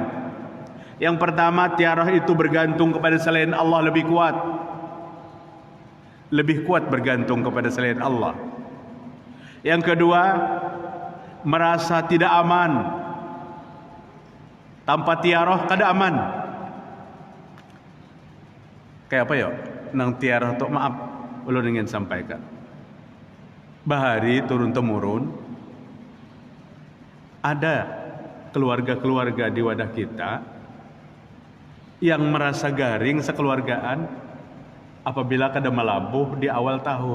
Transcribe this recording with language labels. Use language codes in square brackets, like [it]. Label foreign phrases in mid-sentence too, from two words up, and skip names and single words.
[id] Yang pertama, tiaroh itu bergantung kepada selain Allah lebih kuat. Lebih kuat bergantung kepada selain Allah. Yang kedua, merasa tidak aman. [bjn] Tanpa tiaroh kada aman. Kayak apa ya? Nang tiaroh tu, maaf, ulun ingin sampaikan. Bahari turun temurun, ada keluarga-keluarga di wadah kita yang merasa garing sekeluargaan apabila kada malabuh di awal tahun.